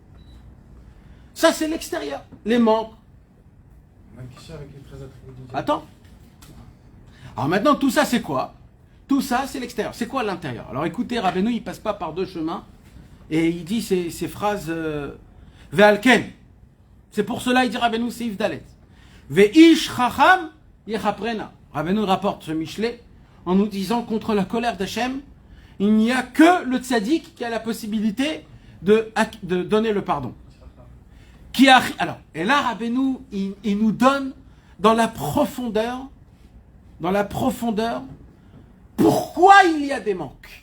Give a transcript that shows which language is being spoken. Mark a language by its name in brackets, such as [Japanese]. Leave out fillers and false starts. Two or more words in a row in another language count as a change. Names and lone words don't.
[French] Ça, c'est l'extérieur. Les manques. Attends. Alors maintenant, tout ça, c'est quoi? Tout ça, c'est l'extérieur. C'est quoi l'intérieur? Alors écoutez, Rabbeinu, il passe pas par deux chemins. Et il dit ces phrases... Ve'alken. C'est pour cela, il dit Rabbeinu, c'est Yvdalet. [Hebrew] ואיש חכם יכפרנה. [French] Rabbeinu rapporte ce Michelet en nous disant contre la colère d'Hachem, il n'y a que le tzaddik qui a la possibilité de donner le pardon. Alors, et là, Rabbeinu, il nous donne dans la profondeur, pourquoi il y a des manques.